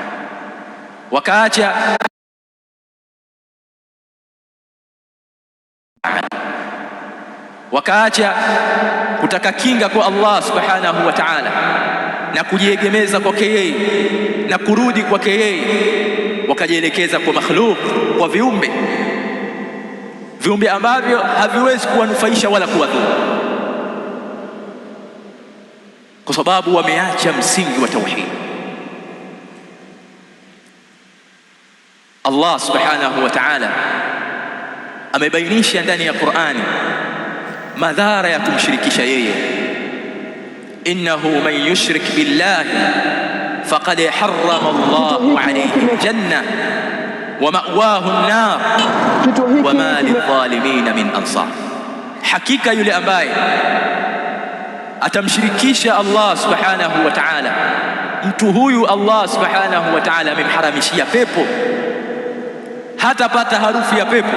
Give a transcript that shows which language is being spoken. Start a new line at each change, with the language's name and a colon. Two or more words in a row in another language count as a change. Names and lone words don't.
Swahili: wakaacha kutaka kinga kwa Allah
Arabic: سبحانه وتعالى
Swahili: na kujiegemeza kwake yeye na kurudi kwake yeye, wakajielekeza kwa makhluk, kwa viumbe ambavyo haviwezi kuwanufaisha wala kuwadhuru, kwa sababu wameacha msingi wa tauhid. Allah
Arabic: سبحانه وتعالى
Swahili: amebainisha ndani ya Qur'ani madhara ya kumshirikisha yeye.
Arabic: إنه من يشرك بالله فقد حرم الله عليه الجنة ومأواه النار وما للظالمين من أنصار,
Swahili: hakika yule ambaye atamshirikisha Allah
Arabic: سبحانه وتعالى,
Swahili: mtu huyu Allah
Arabic: سبحانه وتعالى
Swahili: amemharamishia pepo, hatapata harufu ya pepo.